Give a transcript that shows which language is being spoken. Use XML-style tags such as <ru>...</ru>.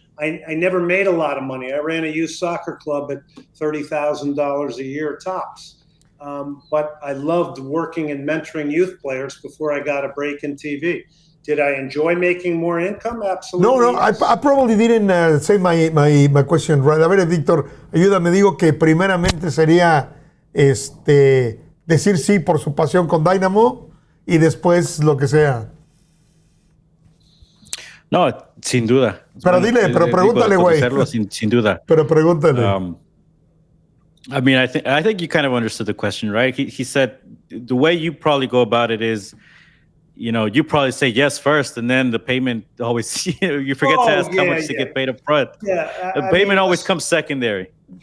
<en>I never made a lot of money. I ran a youth soccer club at $30,000 a year tops. But I loved working and mentoring youth players before I got a break in TV. Did I enjoy making more income? Absolutely. No, yes. I probably didn't say my question right.</en> <es>A ver, Víctor, ayúdame. Digo que primeramente sería decir sí por su pasión con Dynamo y después lo que sea. No, sin duda. Pero pero pregúntale, güey. Sin duda. Pero pregúntale.</es> <en>I think you kind of understood the question, right? He said the way you probably go about it is, you probably say yes first, and then the payment always, you forget to ask how much to get paid up front. Yeah, the payment always comes secondary.</en>